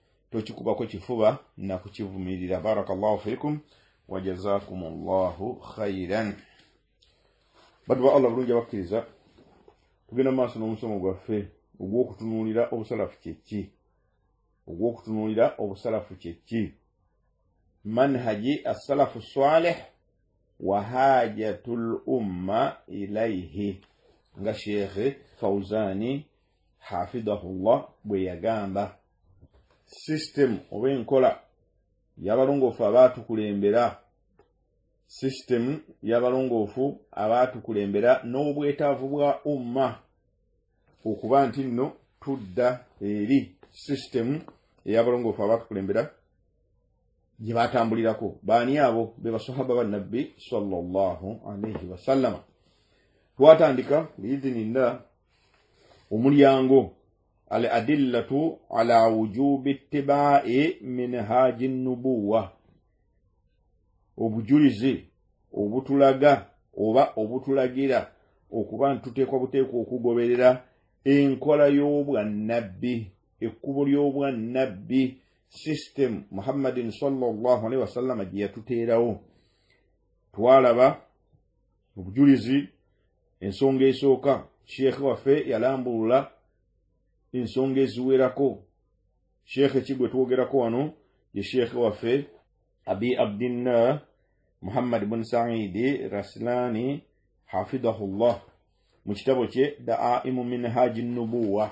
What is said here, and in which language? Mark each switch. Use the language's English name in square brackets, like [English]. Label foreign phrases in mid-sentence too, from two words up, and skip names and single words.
[Arabic] بارك الله فيكم وجزاكم الله خيرا. [Ganda] Baddu ba Allah bulungi abakkiriza, tugenda mu maaso n'omusomo gwaffe ogw'okutunuulira obusalafu kye ki. [Arabic] منهج السلف الصالح وحاجة الأمة إليه, [Ganda] nga Sheikh Fawzani hafidhahullah bwe yagamba. System oba enkola y'abalongoofu abaatukulembera n'obwetaavu bwa umma okuba nti nno tudda eri system ey'abalongoofu abaatukulembera gye baatambulirako. Baani abo? Be basahaba ba Nabbi [Arabic] صلى الله عليه وسلم. [Ganda] Twatandika biidhinillah omulyango [Arabic] الأدلة على وجوب اتباع منهاج النبوة, [Ganda] obujulizi obutulaga oba obutulagira okuba ntuteekwa buteekwa okugoberera enkola y'obwannabbi, ekkubo ly'obwannabbi, system Muhammadin [Arabic] صلى الله عليه وسلم [Ganda] gye yatuteerawo. Twalaba obujulizi, ensonga esooka Sheikh waffe yalambulula ensonga eziwerako. Sheikh Kigwe twogerako wano ye Sheikh waffe Abi Abdillah Muhammad bin Sa'id Raslani hafidhahullah mu kitabo kye Da'aimu Minhaji Nubuwa.